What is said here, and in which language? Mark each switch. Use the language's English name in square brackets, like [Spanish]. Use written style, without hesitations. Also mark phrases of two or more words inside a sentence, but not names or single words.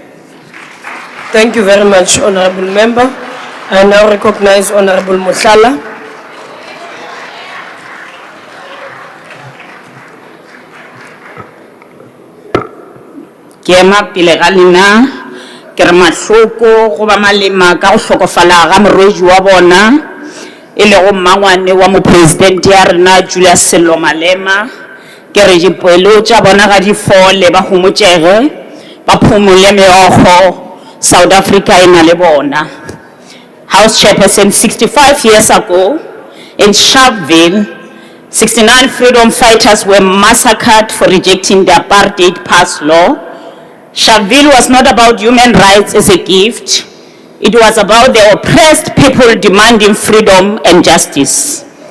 [English] Thank you very much, Honorable Member. I now recognize Honorable Musala. [Northern Sotho] Gama pile galina ke re mahloko go ba malema ka go hlokofala ga morwedi wa bona e le go mmangwane wa mopresident ya rena Julius Sello Malema ke re dipoelo tša bona ga di fole ba homotšege ba phumole meogo South Africa ina le bona. [English] House Chairperson, 65 years ago in Sharpeville, 69 freedom fighters were massacred for rejecting the apartheid pass law. Sharpeville was not about human rights as a gift. It was about the oppressed people demanding freedom and justice.